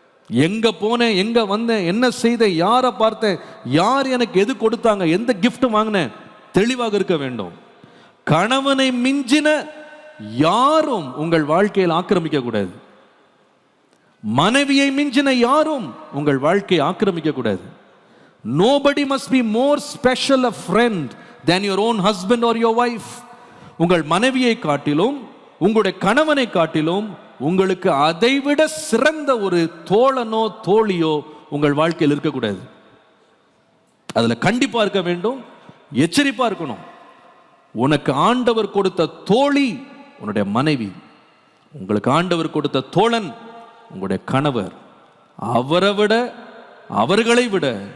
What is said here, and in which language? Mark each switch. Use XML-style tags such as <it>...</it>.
<ta>எங்க போனேன், எங்க வந்தேன், என்ன செய்தேன், யாரை பார்த்தேன், யார் எனக்கு எது கொடுத்தாங்க, எந்த கிஃப்ட் வாங்கினேன், தெளிவாக இருக்க வேண்டும். கணவனை மிஞ்சின யாரும் உங்கள் வாழ்க்கையில் ஆக்கிரமிக்க கூடாது. மனைவியை மிஞ்சின யாரும் உங்கள் வாழ்க்கையை ஆக்கிரமிக்க கூடாது.</ta> <en>Nobody must be more special a friend than your own husband or your wife.</en> <ta>உங்கள் மனைவியை காட்டிலும், உங்களுடைய கணவனை காட்டிலும் உங்களுக்கு அதைவிட சிறந்த ஒரு தோழனோ தோழியோ உங்கள் வாழ்க்கையில் இருக்கக்கூடாது. அதுல கண்டிப்பா இருக்க வேண்டும், எச்சரிப்பா இருக்கணும். உனக்கு ஆண்டவர் கொடுத்த தோழி உன்னுடைய மனைவி, உங்களுக்கு ஆண்டவர் கொடுத்த தோழன் உங்களுடைய கணவர். அவரை விட, அவர்களை விட</ta>